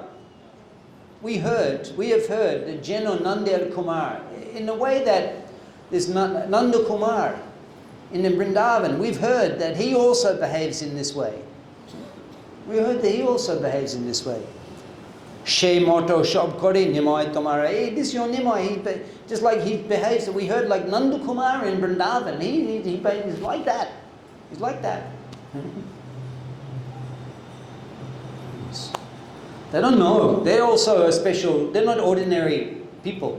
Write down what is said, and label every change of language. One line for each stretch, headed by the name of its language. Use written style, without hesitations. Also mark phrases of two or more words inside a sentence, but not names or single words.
English: We have heard that Jeno Nander Kumar, in the way that there's Nanda Kumar in the Vrindavan, we've heard that he also behaves in this way. We heard that he also behaves in this way.
Bangla: সে মত সব করে নিমাই তোমারা.
English: Hey, this is your nimai. Just like he behaves, we heard like Nanda Kumar in Vrindavan. He's like that. He's like that. They don't know. They're also a special. They're not ordinary people.